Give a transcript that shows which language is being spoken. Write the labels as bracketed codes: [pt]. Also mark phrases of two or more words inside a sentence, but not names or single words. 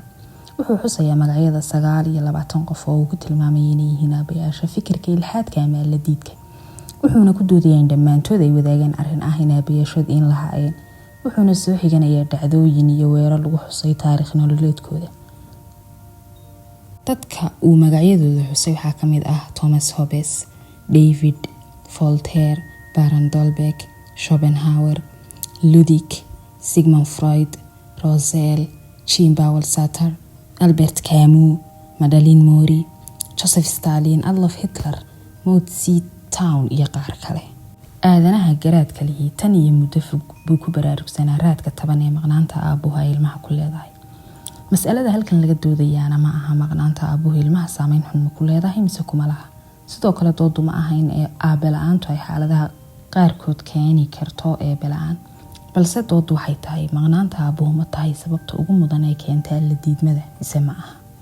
[so] wuxuu xusayaa magacyada 29 qof oo uu ku tilmaamay inay yihiin aabayaasha fikirka ilhaadka ama alla diidka. wuxuuna ku doodayaa in dhammaantood ay wadaagaan arrin ah in aabayaashood in lahaayeen. wuxuuna soo xiganayaa dhacdooyin iyo weerar lagu xusay taariikh nololeedkooda. dadka uu magacyadooda xusay waxaa ka mid ah Thomas Hobbes, David, Voltaire, Baron Dolbeck, Schopenhauer, Ludwig, Sigmund Freud, Rosel, Jean-Paul Sartre, Albert Camus, Madeleine Mori, Joseph Stalin, Adolf Hitler, Mao Zedong iyo qaar kale. aadanaha garaadka lihi tan iyo muddo fog buu ku baraarugsanaa raadka taban ee maqnaanta aabuhu ilmaha ku leedahay. mas'alada halkan laga doodayaana ma aha maqnaanta aabuhu ilmaha saameyn xun ma ku leedahay mise kuma laha. sidoo kale doodu ma aha in aabe la'aantu ay xaaladaha qaarkood keeni karto eebe la'aan, balse doodu waxay tahay maqnaanta aabuhu ma tahay sababta ugu mudan ee keenta alla diidmada mise ma aha.